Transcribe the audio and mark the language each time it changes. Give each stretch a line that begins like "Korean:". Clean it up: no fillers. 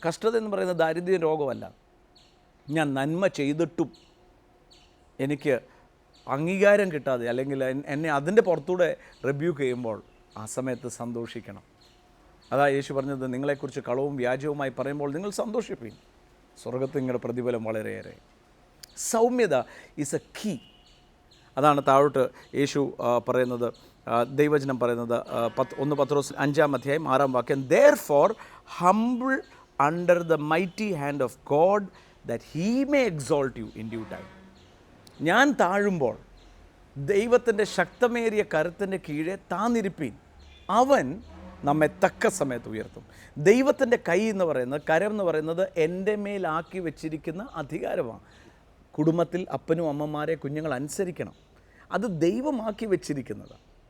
Malayalam: കഷ്ടത എന്ന് പറയുന്നത് ദാരിദ്ര്യ രോഗമല്ല. ഞാൻ നന്മ ചെയ്തിട്ടും എനിക്ക് അംഗീകാരം കിട്ടാതെ, അല്ലെങ്കിൽ എന്നെ അതിൻ്റെ പുറത്തൂടെ റിബ്യൂക്ക് ചെയ്യുമ്പോൾ ആ സമയത്ത് സന്തോഷിക്കണം. അതാ യേശു പറഞ്ഞത്, നിങ്ങളെക്കുറിച്ച് കളവും വ്യാജവുമായി പറയുമ്പോൾ നിങ്ങൾ സന്തോഷിപ്പിക്കും, സ്വർഗത്തിൽ നിങ്ങളുടെ പ്രതിഫലം വളരെയേറെ. സൗമ്യത
English: Is a key.
Malayalam: അതാണ് താഴോട്ട് യേശു പറയുന്നത്, ദൈവവചനം പറയുന്നത് 1 പത്രോസ് 5-ാം അധ്യായം 6-ാം വാക്യം,
English: therefore humble under the mighty hand of God that he may exalt you in due time.
Malayalam: ഞാൻ താഴുമ്പോൾ ദൈവത്തിൻ്റെ ശക്തമേറിയ കരത്തിൻ്റെ കീഴെ താന്നിരിപ്പീൻ, അവൻ നമ്മെ തക്ക സമയത്ത് ഉയർത്തും. ദൈവത്തിൻ്റെ കൈ എന്ന് പറയുന്നത്, കരം എന്ന് പറയുന്നത് എൻ്റെ മേലാക്കി വെച്ചിരിക്കുന്ന അധികാരമാണ്. കുടുംബത്തിൽ അപ്പനും അമ്മമാരെ കുഞ്ഞുങ്ങൾ അനുസരിക്കണം, അത് ദൈവമാക്കി വെച്ചിരിക്കുന്നതാണ്.